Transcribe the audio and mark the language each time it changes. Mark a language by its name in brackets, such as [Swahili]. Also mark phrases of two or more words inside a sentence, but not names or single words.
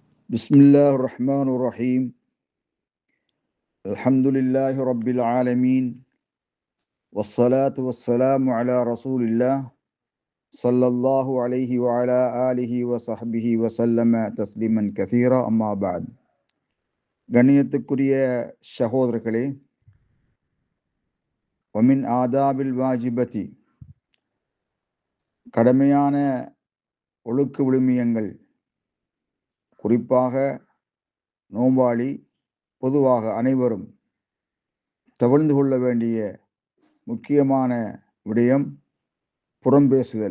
[Arabic] بسم الله الرحمن الرحيم الحمد لله رب العالمين والصلاة والسلام على رسول الله صلى الله عليه وعلى آله وصحبه وسلم تسليما كثيرا أما بعد [Tamil] கண்ணியத்துக்குரிய சகோதரர்களே, [Arabic] ومن الآداب الواجبة, [Tamil] கடமையான ஒழுக்க விழுமியங்கள், குறிப்பாக நோம்பாளி பொதுவாக அனைவரும் தவிர்ந்து கொள்ள வேண்டிய முக்கியமான விடயம் புறம் பேசுதல்.